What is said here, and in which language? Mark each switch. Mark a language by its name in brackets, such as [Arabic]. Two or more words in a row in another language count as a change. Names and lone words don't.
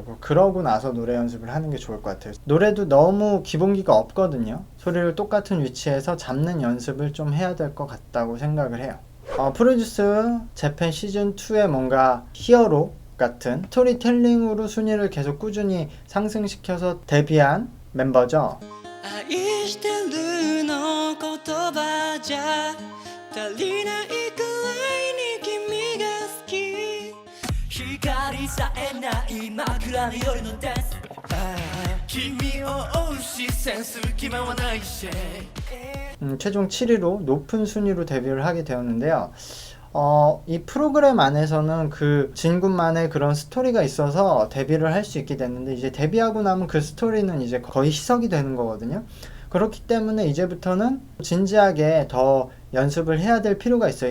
[Korean] 그러고 나서 노래 연습을 하는 게 좋을 것 같아요. 노래도 너무 기본기가 없거든요. 소리를 똑같은 위치에서 잡는 연습을 좀 해야 될 것 같다고 생각을 해요. 프로듀스 재팬 시즌2의 뭔가 히어로 같은 스토리텔링으로 순위를 계속 꾸준히 상승시켜서 데뷔한 멤버죠. [Japanese] 愛してるの言葉じゃ足りないくらいに君が好き光さえない枕の夜のダンス君を追う視線する気間はないし [Korean] 최종 7위로 높은 순위로 데뷔를 하게 되었는데요. 이 프로그램 안에서는 그 진군만의 그런 스토리가 있어서 데뷔를 할 수 있게 됐는데 이제 데뷔하고 나면 그 스토리는 이제 거의 희석이 되는 거거든요. 그렇기 때문에 이제부터는 진지하게 더 연습을 해야 될 필요가 있어요.